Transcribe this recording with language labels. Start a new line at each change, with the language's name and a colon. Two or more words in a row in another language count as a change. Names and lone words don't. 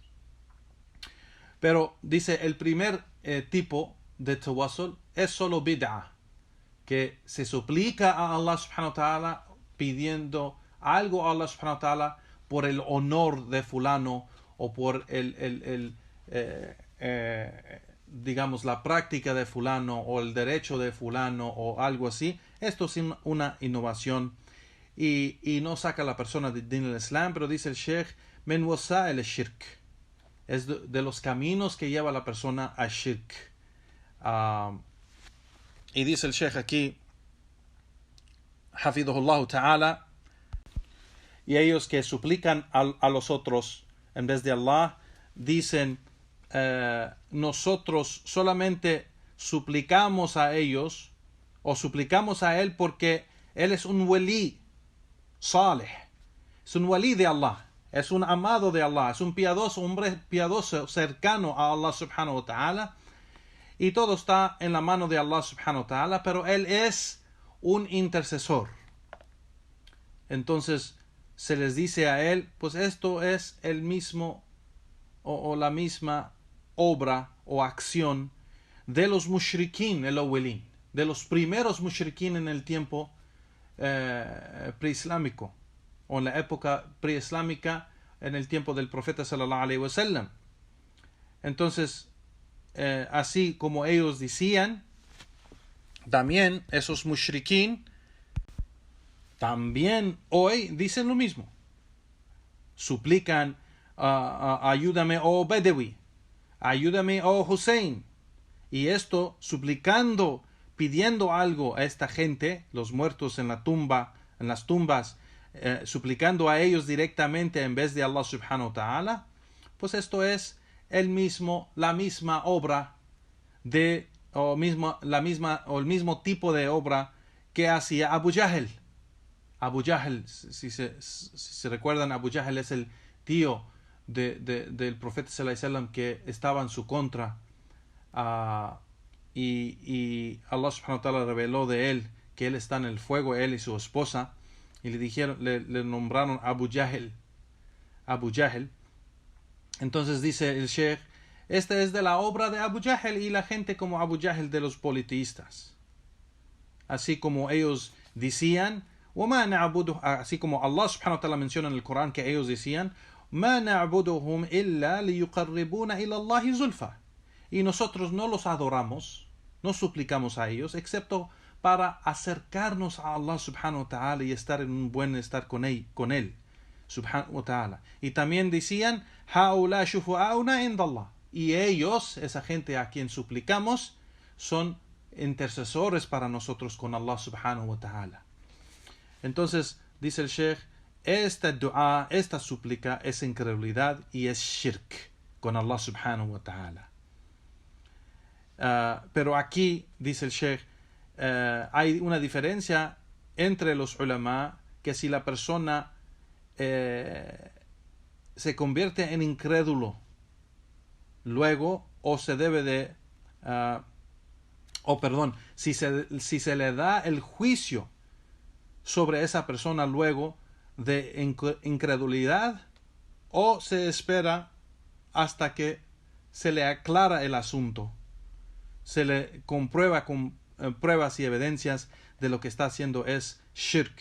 Spanish: Pero dice, el primer tipo de tawassul es solo bid'ah, que se suplica a
Arabic: الله سبحانه وتعالى
Spanish: pidiendo algo a
Arabic: الله سبحانه وتعالى
Spanish: por el honor de fulano o por digamos, la práctica de fulano o el derecho de fulano o algo así. Esto es una innovación y no saca a la persona del din del Islam, pero dice el Sheikh,
Arabic: من وسائل الشرك,
Spanish: es de los caminos que lleva a la persona a shirk. Y dice el Sheikh aquí,
Arabic: حفظه الله تعالى,
Spanish: y ellos que suplican a los otros en vez de Allah, dicen, nosotros solamente suplicamos a ellos o suplicamos a Él porque Él es un
Arabic: ولي صالح,
Spanish: es un wali de Allah, es un amado de Allah, es un piadoso, hombre piadoso cercano a
Arabic: الله سبحانه وتعالى,
Spanish: y todo está en la mano de
Arabic: الله سبحانه وتعالى,
Spanish: pero Él es un intercesor. Entonces se les dice a Él, pues esto es el mismo o la misma obra o acción de los mushrikin, el awwalin, de los primeros mushrikin en el tiempo preislámico o en la época preislámica, en el tiempo del profeta
Arabic: صلى الله عليه وسلم.
Spanish: Entonces, así como ellos decían, también esos mushrikin también hoy dicen lo mismo. Suplican, ayúdame, oh Bedewi, ayúdame, oh Hussein. Y esto suplicando, pidiendo algo a esta gente, los muertos en la tumba, en las tumbas, suplicando a ellos directamente en vez de
Arabic: الله سبحانه وتعالى,
Spanish: pues esto es la misma obra o el mismo tipo de obra que hacía Abu Jahl. Abu Jahl, si se recuerdan, Abu Jahl es el tío del profeta
Arabic: صلى الله عليه وسلم
Spanish: que estaba en su contra, y
Arabic: الله سبحانه وتعالى
Spanish: reveló de él que él está en el fuego, él y su esposa, y le nombraron Abu Jahl. Entonces dice el Sheikh, esta es de la obra de Abu Jahl y la gente como Abu Jahl de los politeístas. Así como ellos decían, así como
Arabic: الله سبحانه وتعالى
Spanish: menciona en el Corán que ellos decían,
Arabic: ما نعبدهم إلا ليقربونا إلى الله زلفى.
Spanish: Y nosotros no los adoramos, no suplicamos a ellos, excepto para acercarnos a
Arabic: الله سبحانه وتعالى
Spanish: y estar en un buen estar con él
Arabic: سبحانه وتعالى.
Spanish: Y también decían,
Arabic: هؤلاء شفعاؤنا عند الله.
Spanish: Y ellos, esa gente a quien suplicamos, son intercesores para nosotros con
Arabic: الله سبحانه وتعالى.
Spanish: Entonces, dice el Sheikh, esta dua, esta súplica es incredulidad y es shirk con
Arabic: الله سبحانه وتعالى.
Spanish: Pero aquí, dice el Sheikh, hay una diferencia entre los ulama, que si la persona se convierte en incrédulo luego, o se debe de si se le da el juicio sobre esa persona luego de incredulidad, o se espera hasta que se le aclara el asunto, se le comprueba con pruebas y evidencias de lo que está haciendo es shirk.